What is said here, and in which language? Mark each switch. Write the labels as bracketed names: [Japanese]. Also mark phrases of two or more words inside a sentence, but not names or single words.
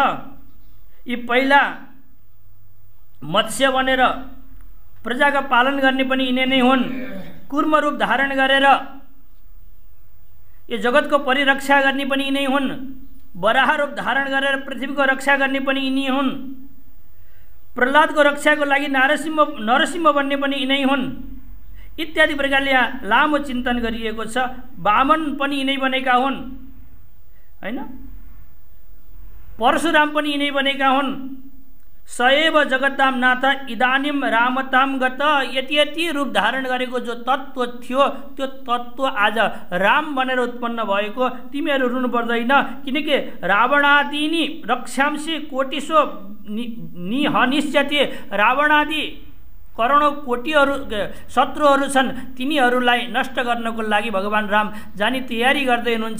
[Nepali] यी पहिला मत्स्य बनेर प्रजाका पालन गर्ने पनि यिनै नै हुन्, कुर्म रूप धारण गरेर यो जगतको परिरक्षा गर्ने पनि यिनै हुन्, वराह रूप धारण गरेर पृथ्वीको रक्षा गर्ने पनि यिनी हुन्, प्रहलादको रक्षाको लागि नरसिंह बन्ने पनि यिनै हुन्, इत्यादि प्रकारले यहाँ लामो चिन्तन गरिएको छ। वामन पनि यिनै बनेका हुन् हैन, परशुराम पनि यिनै बनेका हुन्। [Sanskrit] सएव जगताम नाथ इदानीम रामताम गत, [Nepali] यति रूप धारण गरेको जो तत्त्व थियो त्यो तत्त्व आज राम बनेर उत्पन्न भएको। तिमीहरू रुनु पर्दैन, किनकि [Sanskrit] रावणादिनी रक्षांसी कोटिसो निहनिष्यते, [Nepali] रावणादि करोडौं कोटिहरू शत्रुहरू छन्, तिनीहरूलाई नष्ट गर्नको लागि भगवान् राम जाने तयारी गर्दै हुनुहुन्छ।